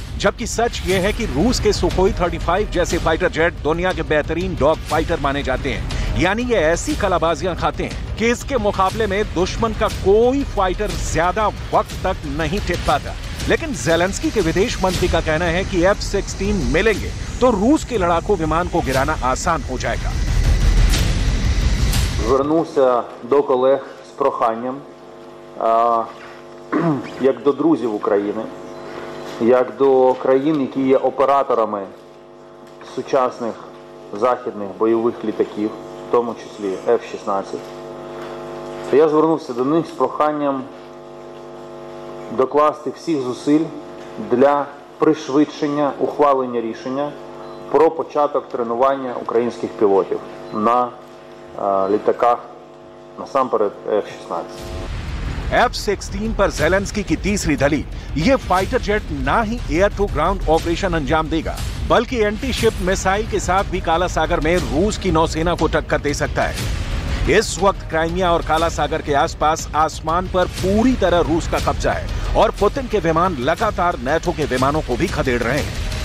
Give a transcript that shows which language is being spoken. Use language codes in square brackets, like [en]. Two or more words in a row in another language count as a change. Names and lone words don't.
[hi] जबकि सच ये है कि रूस के सुखोई 35 जैसे फाइटर जेट दुनिया के बेहतरीन [en] dog fighter [hi] माने जाते हैं, यानी ये ऐसी कलाबाजियां खाते हैं कि इसके मुकाबले में दुश्मन का कोई फाइटर ज्यादा वक्त तक नहीं टिक पाता। लेकिन ज़ेलेंस्की के विदेश मंत्री का कहना है कि F-16 मिलेंगे तो रूस के लड़ाकू विमान को गिराना आसान हो जाएगा। [uk] Звернувся до колег з проханням, як до друзів України, як до країн, які є операторами сучасних західних бойових літаків, в тому числі F-16. Я звернувся до них з проханням докласти всіх зусиль для пришвидшення ухвалення рішення про початок тренування українських пілотів на літаках, насамперед F-16. [hi] F-16 पर जेलेंस्की की तीसरी दलील, ये फाइटर जेट ना ही [en] air to ground operation [hi] अंजाम देगा, बल्कि [en] anti ship missile [hi] के साथ भी काला सागर में रूस की नौसेना को टक्कर दे सकता है। इस वक्त क्राइमिया और काला सागर के आसपास आसमान पर पूरी तरह रूस का कब्जा है और पुतिन के विमान लगातार नेटो के विमानों को भी खदेड़ रहे हैं।